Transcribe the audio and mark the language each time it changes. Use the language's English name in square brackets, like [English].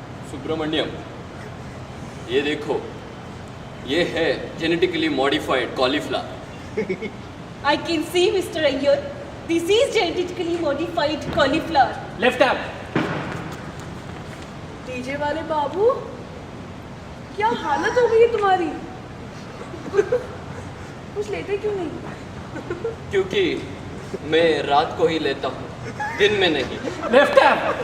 [Hindi] सुब्रमण्यम, ये देखो, ये है genetically modified cauliflower. [English] I can see, Mr. Iyer. This is genetically modified cauliflower. Left tab. [Hindi] DJ वाले बाबू, क्या हालत हो गई है तुम्हारी? कुछ लेते क्यों नहीं? क्योंकि मैं रात को ही लेता हूँ, दिन में नहीं। [English] Left tab.